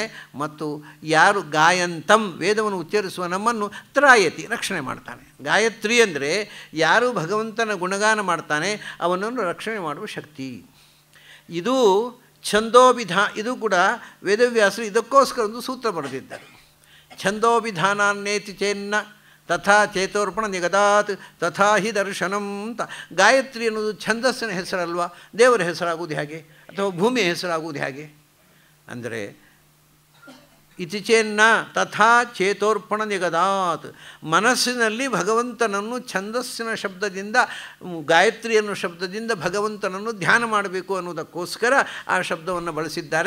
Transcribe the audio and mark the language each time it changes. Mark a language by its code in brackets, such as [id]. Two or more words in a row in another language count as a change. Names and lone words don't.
[kn] ಮತ್ತು ಯಾರು ಗಾಯಂತಂ ವೇದವನ್ನು ಉಚ್ಚರಿಸುವ ನಮ್ಮನ್ನು ತ್ರಾಯತಿ ರಕ್ಷಣೆ ಮಾಡ್ತಾನೆ. ಗಾಯತ್ರಿ ಅಂದರೆ ಯಾರು ಭಗವಂತನ ಗುಣಗಾನ ಮಾಡ್ತಾನೆ ಅವನನ್ನು ರಕ್ಷಣೆ ಮಾಡುವ ಶಕ್ತಿ. ಇದು ಇದು ಕೂಡ ವೇದವ್ಯಾಸರು ಇದಕ್ಕೋಸ್ಕರ ಒಂದು ಸೂತ್ರ ಬರೆದಿದ್ದಾರೆ. [sa] ಛಂದೋಭಿಧಾನೇತಿ ಚೇನ್ನ ತಥಾ ಚೇತೋರ್ಪಣ ನಿಗದಾತ್ ತಥಾ ಹಿ ದರ್ಶನಂ ಅಂತ. [kn] ಗಾಯತ್ರಿ ಅನ್ನೋದು ಛಂದಸ್ಸಿನ ಹೆಸರಲ್ವಾ? ದೇವರ ಹೆಸರಾಗುವುದು ಹೇಗೆ? ಅಥವಾ ಭೂಮಿಯ ಹೆಸರಾಗುವುದು ಹೇಗೆ ಅಂದರೆ [sa] ಇತಿ ಚೇನ್ನ ತಥಾ ಚೇತೋರ್ಪಣ ನಿಗದಾತ್. [kn] ಮನಸ್ಸಿನಲ್ಲಿ ಭಗವಂತನನ್ನು ಛಂದಸ್ಸಿನ ಶಬ್ದದಿಂದ, ಗಾಯತ್ರಿ ಅನ್ನೋ ಶಬ್ದದಿಂದ ಭಗವಂತನನ್ನು ಧ್ಯಾನ ಮಾಡಬೇಕು ಅನ್ನೋದಕ್ಕೋಸ್ಕರ ಆ ಶಬ್ದವನ್ನು ಬಳಸಿದ್ದಾರೆ.